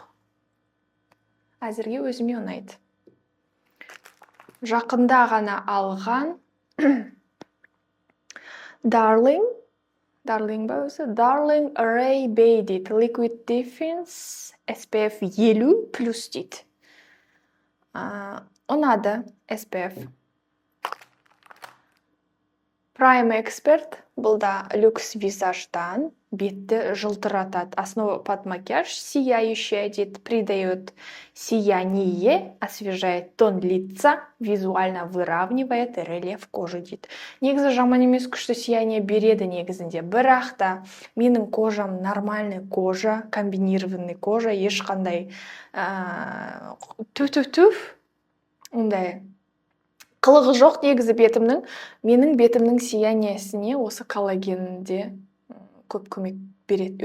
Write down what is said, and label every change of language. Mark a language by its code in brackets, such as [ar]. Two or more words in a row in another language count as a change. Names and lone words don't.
[kk] Әзірге өзіме ұнайды. Жақында ғана алған Darling Array Baited Liquid Defense SPF 50+ дейді. Ұнады SPF. Prime Expert бұл да люкс визаждан бетті жылтыратады. [ru] Основа под макияж сияющая дейді, придает сияние, освежает тон лица, визуально выравнивает рельеф кожи дейді. [kk] Негізі жаман емес, күшті сияние береді негізінде. Бірақ та менің кожам [ru] нормальный кожа, комбинированный кожа, [kk] ешқандай ондай қылығы жоқ негізі бетімнің. Менің бетімнің сияниесіне осы коллагенде көп көмек береді.